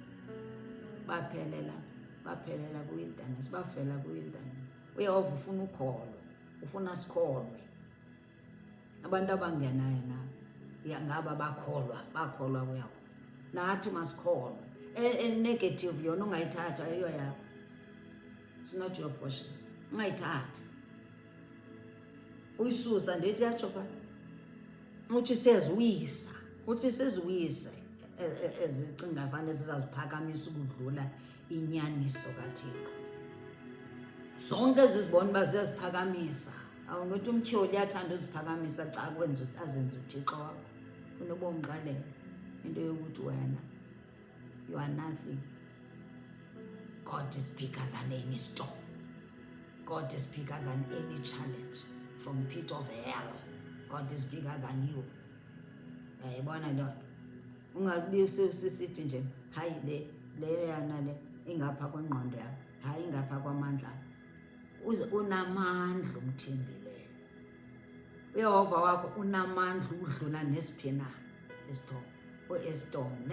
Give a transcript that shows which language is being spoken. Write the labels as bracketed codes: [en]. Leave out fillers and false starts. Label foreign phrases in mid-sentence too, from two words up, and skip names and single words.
[xh] Baphelela kwi-wilderness, bafela kwi-wilderness. Uyehova ufuna ukholo, ufuna sikholwe. Abantu abangenayo nabo ngaba bakholwa kuyehova. Nathi masikholwe. Negative yona ungayithatha ayiyo yakho. [en] It's not your portion. [xh] Ungayithathi. Uyisusa ndithi yatsho pha. Uthi seziwisa. Uthi seziwise ezicinga fanele sizaziphakamisa ukudlula inyaniso kaThixo. Zonke ezizibona uba ziyaziphakamisa. Awungithi umtyholi uyathanda uziphakamisa xa azenza uThixo wakho. Funa ubomxelela into yokuthi wena [en] you are nothing. God is bigger than any storm. God is bigger than any challenge. From pit of hell, God is bigger than you. [xh] Yayibona loo nto. Ungakubi usisithi nje hayi le yana le ingapha kwengqondo yakho, hayi ingapha kwamandla. Unamandla umthembileyo. Uyehova wakho unamandla udlula nesiphi na estorm.